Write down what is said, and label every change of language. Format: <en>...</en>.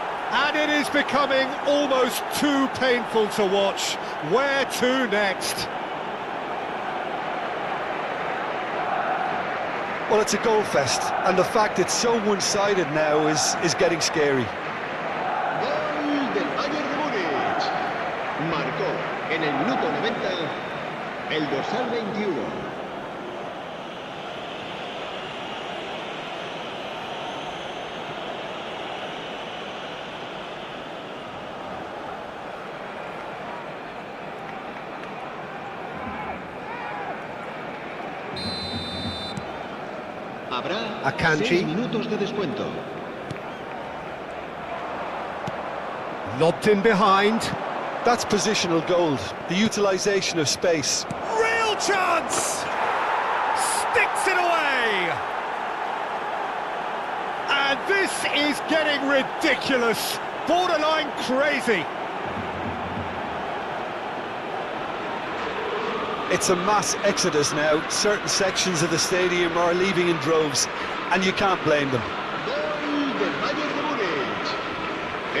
<en>And it is becoming almost too painful to watch. Where to next? Well, it's a goal fest, and the fact it's so one-sided now is getting scary.</en> <es>Gol del Bayern de Múnich. Marcó en el minuto 90 el dorsal 21. Habrá Akanji. 6 minutos de descuento.</es> <en>Lobbed in behind. That's positional gold, the utilisation of space. Real chance! Sticks it away! And this is getting ridiculous. Borderline crazy. It's a mass exodus now. Certain sections of the stadium are leaving in droves, and you can't blame them.</en> <es>Gol del Bayern de Múnich.</es>